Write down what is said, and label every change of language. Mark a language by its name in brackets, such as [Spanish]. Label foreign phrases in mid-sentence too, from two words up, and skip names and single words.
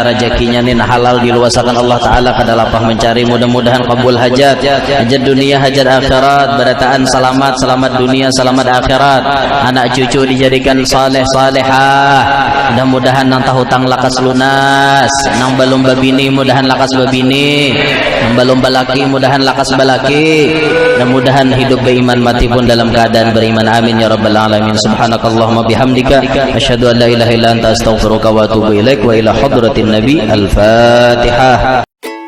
[Banjar] rezekinya nin halal diluasakan Allah Ta'ala, kada lapah mencari, mudah-mudahan kabul hajat, hajat dunia, hajat akhirat, barataan selamat dunia, selamat akhirat, anak cucu dijadikan saleh salehah, mudah-mudahan nang tahutang lakas lunas, nang balum babini mudahan lakas babini, nang balum balaki mudahan lakas balaki, mudah-mudahan hidup beriman mati pun dalam keadaan beriman, [Arabic] آمين يا رب العالمين. سبحانك اللهم وبحمدك أشهد أن لا إله إلا أنت أستغفرك وأتوب إليك وإلى حضرة النبي. [Banjar] Al-Fatihah.